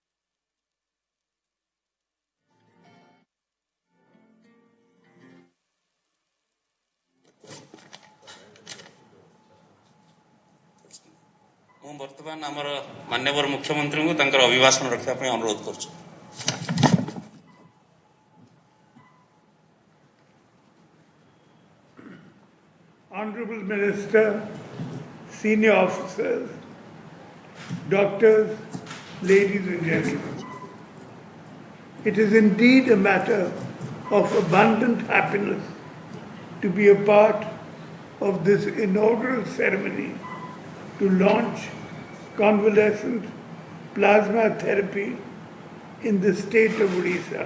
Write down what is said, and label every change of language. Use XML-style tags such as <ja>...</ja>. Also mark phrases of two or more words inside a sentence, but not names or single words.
<or>ମୁଁ ବର୍ତ୍ତମାନ ଆମର ମାନ୍ୟବର ମୁଖ୍ୟମନ୍ତ୍ରୀଙ୍କୁ ତାଙ୍କର ଅଭିଭାଷଣ ରଖିବା ପାଇଁ ଅନୁରୋଧ କରୁଛୁ।</or> <en>Honorable Minister, senior officers, doctors, ladies and gentlemen, it is indeed a matter of abundant happiness to be a part of this inaugural ceremony to launch convalescent plasma therapy in the state of Odisha.</en>